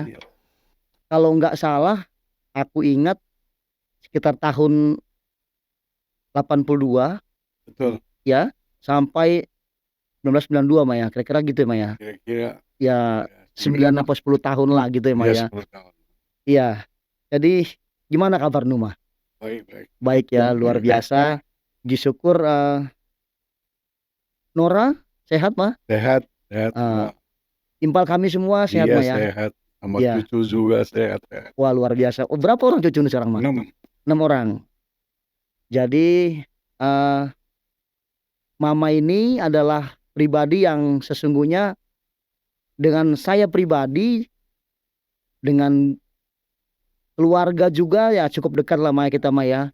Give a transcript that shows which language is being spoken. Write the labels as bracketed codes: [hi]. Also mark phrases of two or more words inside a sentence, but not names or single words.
[id] Kalau nggak salah, aku ingat sekitar tahun 82. Betul. Ya, sampai 1992 Maya, kira-kira gitu ya Maya. Kira-kira ya 9 atau 10 tahun lah gitu ya Maya. 10 tahun. Iya. Jadi gimana kabar Numa? Baik. Baik ya, luar biasa. Disyukur. Nora sehat mah? Sehat. Impal kami semua sehat iya, Maya. Sehat. Sama ya. cucu juga sehat. Wah luar biasa. Berapa orang cucu sekarang mah? 6 orang. Jadi Mama ini adalah pribadi yang sesungguhnya dengan saya pribadi, dengan keluarga juga ya cukup dekat lah Maya kita Maya.